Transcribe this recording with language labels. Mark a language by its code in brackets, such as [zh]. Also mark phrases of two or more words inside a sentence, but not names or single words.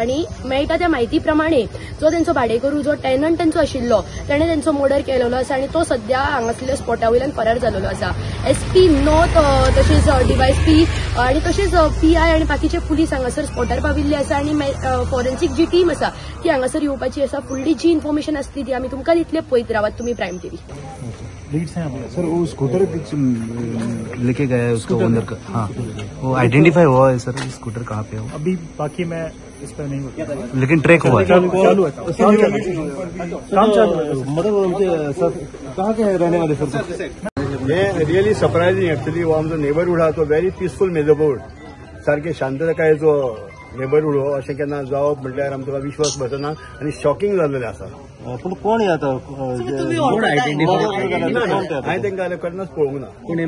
[kok] आणि मेळटा त्या म्हायती प्रमाणे जो त्यांचो भाडेकरू जो टेनंट त्यांचो आशिल्लो त्याने त्यांचो मर्डर केलेलो आसा आणि तो सध्या हांगासरल्या स्पॉटा वयल्यान फरार जाल्लो आसा. SP नॉर्थ तशेंच DYSP आणि तशेंच PI आणि बाकीचे पुलीस हांगासर स्पॉटार पाविल्ले आसा. आणि फॉरेन्सिक जी टीम आसा ती हांगासर येवपाची आसा. फुडली जी इन्फॉर्मेशन आसली ती आमी तुमकां दितले. पळयत रावात तुम्ही प्रायम TV. [hi] सर वो स्कूटर लेके गया है उसका ओनर का. हाँ वो आइडेंटिफाई हुआ है सर. स्कूटर कहाँ पे हो? अभी बाकी मैं इस पर नहीं होता। लेकिन ट्रैक हुआ है। चालू है काम चालू है। मतलब सर कहाँ के रहने वाले सर? [kok] हे [en] really surprising actually [kok] हो आमचो नेबरहूड आहा तो [en] very peaceful neighbourhood [kok] सारखे शांततायेचो नेबरहूड हो अशें केन्ना जावप म्हटल्यार आमकां विश्वास बसना आनी शॉकिंग जाल्लेलें आसा. पण कोण हे आता हांवें तांकां जाल्यार केन्नाच पळोवंक ना.